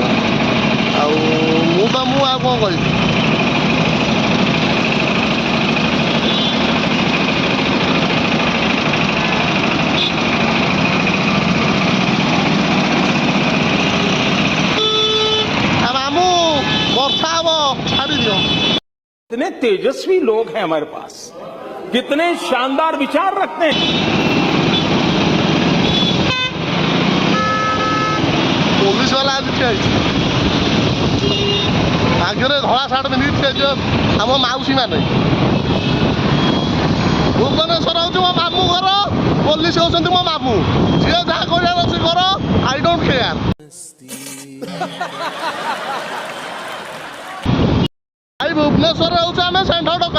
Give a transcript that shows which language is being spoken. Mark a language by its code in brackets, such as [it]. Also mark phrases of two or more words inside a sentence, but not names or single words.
[or] ଆଉ ମୁଁ ଆଉ କ'ଣ କହିବି। ମାମୁଁ ବର୍ଷା ହବ ଛାଡ଼ି ଦିଅ। [hi] कितने तेजस्वी लोग हैं हमारे पास, कितने शानदार विचार रखते हैं। [or] ପୋଲିସ ୱାଲା ଆଜି ଠିଆ ହେଇଛି ଆଗରେ ଧଳା ସାର୍ଟ ପିନ୍ଧିକି ଠିଆ ହେଇଛି ଆମ ମାଉସୀ ମାନେ। ଭୁବନେଶ୍ୱର ହେଉଛି ମୋ ମାମୁଁ ଘର, ପୋଲିସ ହେଉଛନ୍ତି ମୋ ମାମୁଁ। ଯିଏ ଯାହା କରିବାର ଅଛି କର, [en] I don't care. [or] ଭାଇ ଭୁବନେଶ୍ୱର ହେଉଛି ଆମେ ଷେଣ୍ଢ ଟୋକା।